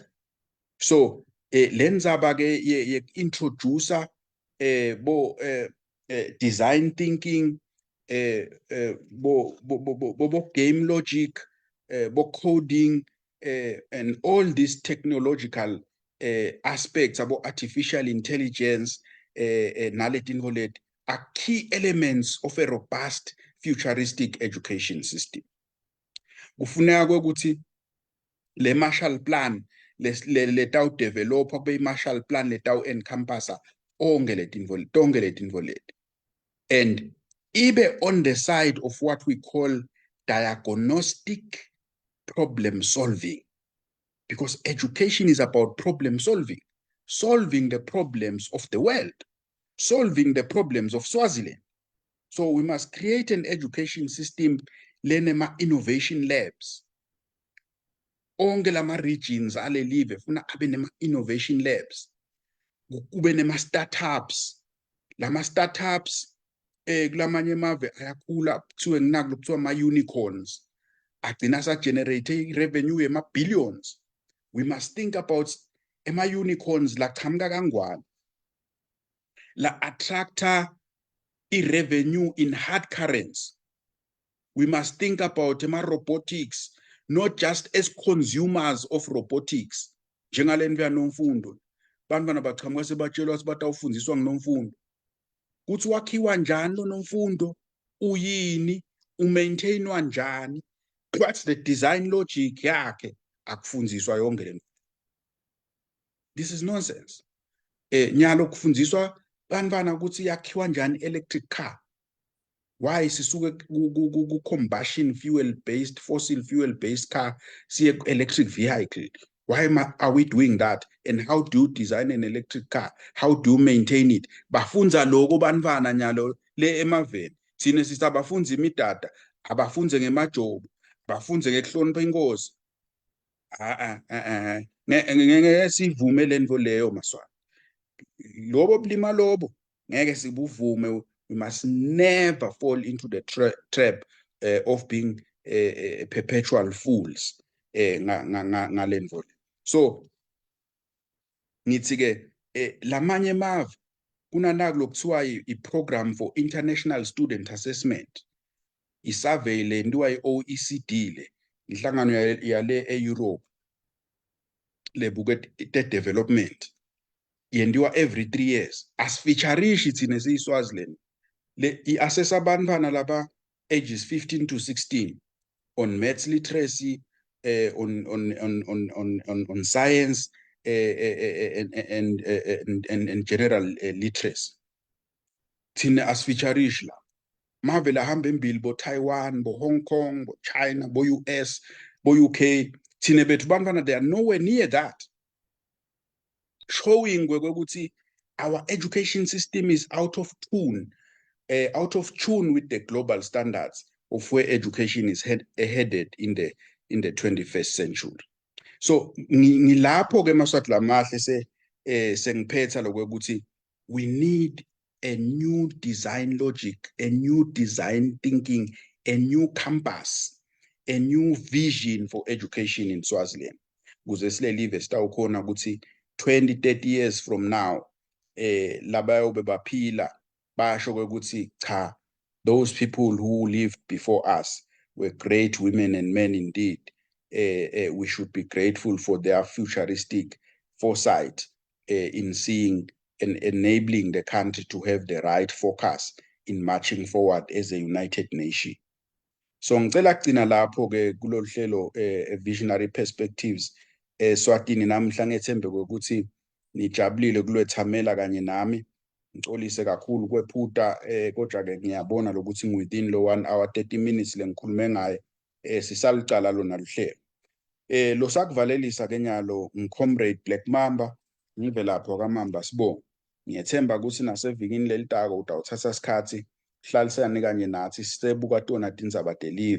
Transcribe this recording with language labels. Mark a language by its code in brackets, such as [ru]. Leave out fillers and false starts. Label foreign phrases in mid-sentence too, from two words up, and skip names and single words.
[en] So, lenzabage introducer design thinking, game logic, coding, and all these technological aspects about artificial intelligence, knowledge are key elements of a robust futuristic education system. [ss] Kufuneka ukuthi le [en] Marshall Plan [ss] letaw develop kube Marshall Plan letaw encompassa onke letinto leti. [en] And ibe on the side of what we call diagnostic problem solving. Because education is about problem solving. Solving the problems of the world. Solving the problems of Swaziland. So we must create an education system, lenema innovation labs. [ss] Onke lama regions ale live funa abe nema innovation labs. Kube nema startups. Lama startups kulamanye amave ayakhula kuthiwe nginaku lokuthiwa ama unicorns. Agcina sa generate revenue ema billions. [en] We must think about [ss] ema unicorns la qhamuka kangwane. [en] La attractor revenue in hard currents. We must think about robotics, not just as consumers of robotics, [ss] njengaleni kuya nomfundo bantwana baqhamuka sebatshelwa ukuthi batawufundiswa ngunomfundo kuthi wakhiwa njani lo nomfundo uyini umaintainwa njani [en] what's the design logic [ss] yakhe akufundziswa yonke le. [en] This is nonsense. [ss] Nyalo kufundiswa bantwana ukuthi yakhiwa njani electric car. [en] Why [ss] sisuke ku [en] combustion fuel based fossil fuel based car siye electric vehicle? Why are we doing that? And how do you design an electric car? How do you maintain it? [ss] Bafunza lokho bantwana nyalo le emaveni. Thina sisabafunza imidada, abafunze ngemajobo, bafunze ngekuhlonipha inkosi. Ngeke sivume lento leyo maswala. Lobo bulima lobo ngeke sibuvume. [en] We must never fall into the trap of being perpetual fools ngalento. [ss] So ngithi ke lamanye mave kunanaku lokuthiwa i- [en] program for international student assessment, [ss] i-survey le ndiwa i-OECD le inhlangano yale e-Europe lebuke development yendiwa [en] every 3 years. [ss] Asifeatureishi thina siyiSwaziland le i-assess abantwana laba [en] ages 15 to 16 on maths literacy, on science and general literacy. [ss] Thina asifeatureishi la mave la hamba embili bo Taiwan, bo Hong Kong, bo China, bo US, bo UK. Thina bethu bantwana [en] they are nowhere near that, showing ukuthi our education system is out of tune with the global standards of where education is headed in the 21st century. So [ss] ngilapho ke maswathi lamahle sengiphetha lokuthi [en] we need a new design logic, a new design thinking, a new compass, a new vision for education in Swaziland. [ss] Kuze silelive sitawukhona ukuthi [en] 20-30 years from now [ss] labayobe baphila basho ukuthi cha, [en] those people who lived before us were great women and men indeed. We should be grateful for their futuristic foresight in seeing and enabling the country to have the right focus in marching forward as a united nation. [ss] So ngicela kugcina lapho ke kulolu hlelo [en] visionary perspectives [ss] Swatini namhla ngethembe ukuthi nijabulile kulwethamela kanye nami. Ngixolise kakhulu kwephuta kodwa ke ngiyabona lokuthi [en] within lo 1 hour 30 minutes [ss] lengikhulume ngaye sisalicala lona luhlelo. Lo sakuvalelisa ke nyalo ngicomrade Black Mamba ngivelaphi kwaMamba Sibonga. Ngiyethemba ukuthi nasevikini lelitako utawuthatha isikhathi hlalisane kanye nathi sisebuka tona tindzaba delive.